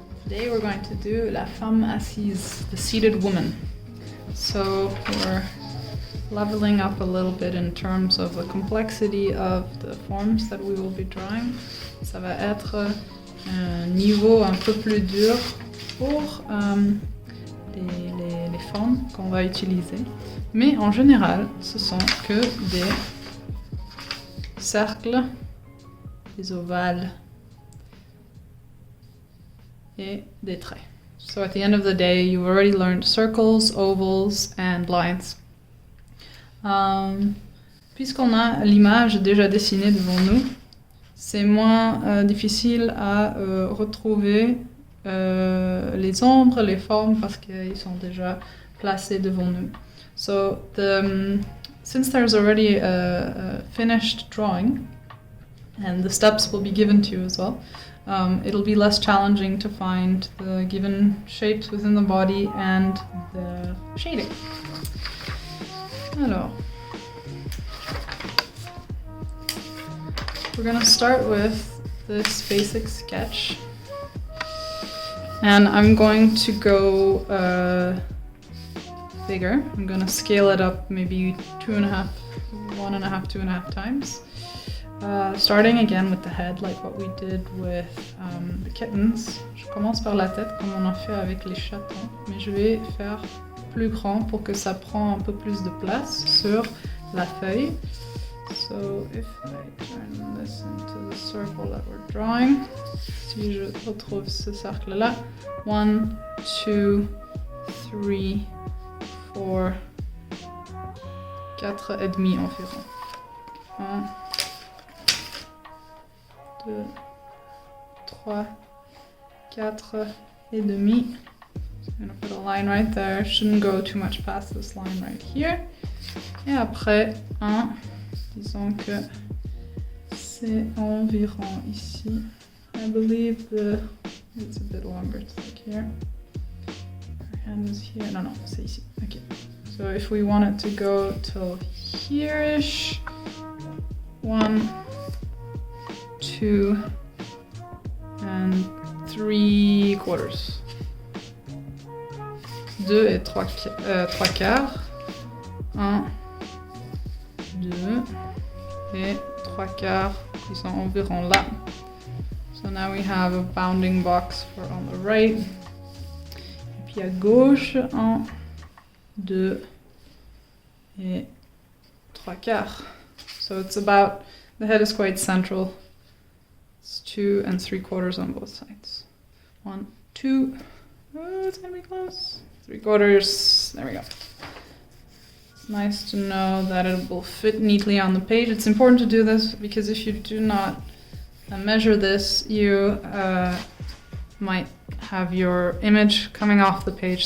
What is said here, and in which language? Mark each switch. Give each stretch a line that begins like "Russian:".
English: Today we're going to do La Femme Assise, the seated woman. So we're leveling up a little bit in terms of the complexity of the forms that we will be drawing.
French: Ça va être un niveau un peu plus dur pour les formes qu'on va utiliser. Mais en général, ce sont que des cercles, des ovales et des traits.
English: So at the end of the day, you've already learned circles, ovals and lines.
French: Puisqu'on a l'image déjà dessinée devant nous, c'est moins difficile à retrouver les ombres, les formes, parce qu'ils sont déjà placés devant nous.
English: So since there's already a finished drawing, and the steps will be given to you as well, it'll be less challenging to find the given shapes within the body and the shading. Alors, we're gonna start with this basic sketch, and I'm going to go bigger. I'm gonna scale it up maybe 1.5 times. Starting again with the head, like what we did with the kittens.
French: Je commence par la tête comme on a fait avec les chatons, mais je vais faire plus grand pour que ça prend un peu plus de place sur la feuille.
English: So if I turn this into the circle that we're drawing,
French: si je retrouve ce cercle-là, 1, 2, 3, 4, 4 et demi environ. 1, 2, 3, 4 et demi.
English: So I'm going to put a line right there. Shouldn't go too much past this line right here.
French: Et après, 1, disons que c'est environ ici.
English: I believe it's a bit longer. It's like here. Our hand is here. No,
French: c'est ici.
English: Okay. So if we want it to go till here-ish, 1, 2 and 3/4.
French: 2 et 3 quarts. 1, 2 et 3 quarts qui sont environ là.
English: So now we have a bounding box for on the right.
French: Et puis à gauche, 1, 2 et 3 quarts.
English: So it's about, the head is quite central. It's 2 and 3/4 on both sides. 1, 2. Oh, it's gonna be close. 3/4. There we go. It's nice to know that it will fit neatly on the page. It's important to do this because if you do not measure this, you might have your image coming off the page.